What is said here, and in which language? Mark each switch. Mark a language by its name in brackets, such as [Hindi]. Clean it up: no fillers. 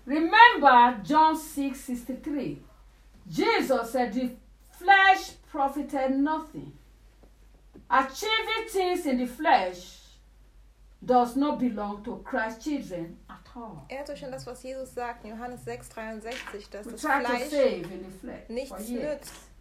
[English] Remember John 6:63. Jesus said the flesh profited nothing. Achieving things in the flesh does not belong to Christ's children. [German] Erinnert euch an das, was Jesus sagt in Johannes 6,63, dass das Fleisch nichts nützt.